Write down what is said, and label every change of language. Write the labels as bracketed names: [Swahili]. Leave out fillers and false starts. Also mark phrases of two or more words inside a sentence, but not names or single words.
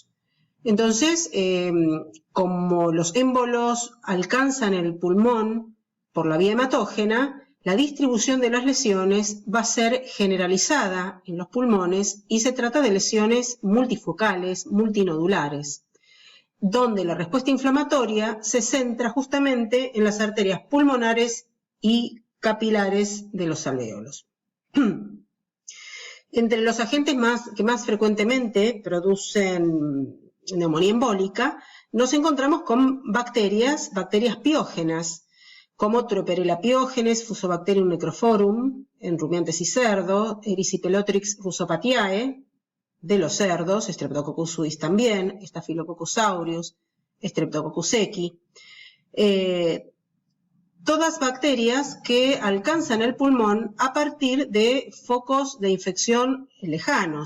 [Spanish] Entonces, como los émbolos alcanzan el pulmón por la vía hematógena, la distribución de las lesiones va a ser generalizada en los pulmones y se trata de lesiones multifocales, multinodulares, donde la respuesta inflamatoria se centra justamente en las arterias pulmonares y capilares de los alvéolos. Entre los agentes que más frecuentemente producen neumonía embólica, nos encontramos con bacterias piógenas, como Troperella piógenes, Fusobacterium necrophorum, en rumiantes y cerdos, Erysipelotrix russopatiae, de los cerdos, Streptococcus suis también, Staphylococcus aureus, Streptococcus equi, todas bacterias que alcanzan el pulmón a partir de focos de infección lejanos.